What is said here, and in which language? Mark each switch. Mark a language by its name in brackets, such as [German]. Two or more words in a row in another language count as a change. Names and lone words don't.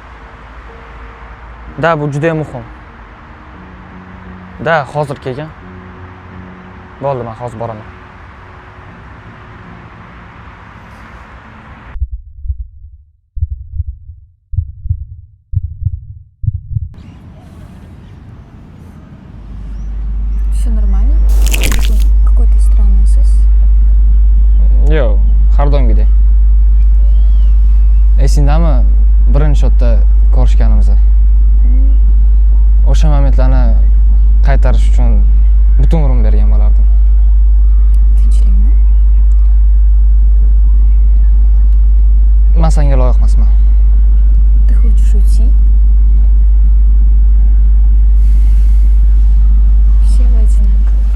[Uzbek] Da, bu juda ham muhim. Da, hozir kelgan. Bo'ldi, men hozir boraman. [Russian] Все нормально? Какой-то странный сыс. [Uzbek] Yo'q, har doimgidek. Esingdami birinchi shotda ko'rishganimizni? O'sha momentlarni qaytarish uchun butun umrimni bergan bo'lardim. Tinchlikmi? Men senga loyiq emasman. [Russian] Ты хочешь уйти? Все вы одинаковые.